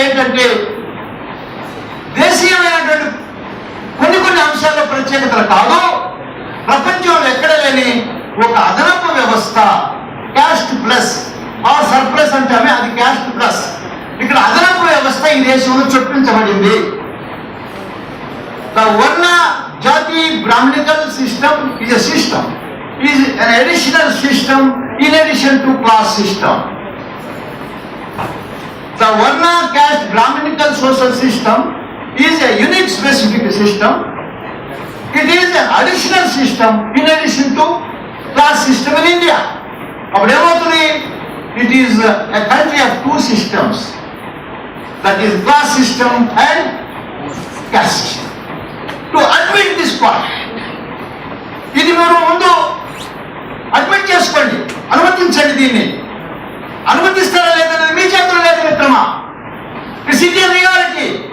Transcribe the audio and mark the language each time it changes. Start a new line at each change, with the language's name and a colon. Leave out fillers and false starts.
Telugu: ఏంటంటే దేశీయమైనటువంటి కొన్ని అంశాల్లో ప్రత్యేకతలు కాదు, ప్రపంచంలో ఎక్కడ లేని ఒక అదనపు వ్యవస్థ,
English: caste plus or surplus
Telugu: అంటామే, అది క్యాస్ట్ ప్లస్. ఇక్కడ అదనపు వ్యవస్థ ఈ దేశంలో చొప్పించబడింది.
English: The Varna Jati Brahminical system is a system, is an additional system in addition to class system. The Varna caste Brahminical social system is a unique specific system. It is an additional system in addition to class system in India. Abdemotuni, it is a country of two systems, that is class system and caste system. To admit this point,
Telugu: ఇది మీరు ముందు admit చేసుకోండి, అనుమతించండి. దీన్ని అనుమతిస్తారా లేదనేది మీ చేతుల్లో లేదు మిత్రమా.
English: It's Indian reality.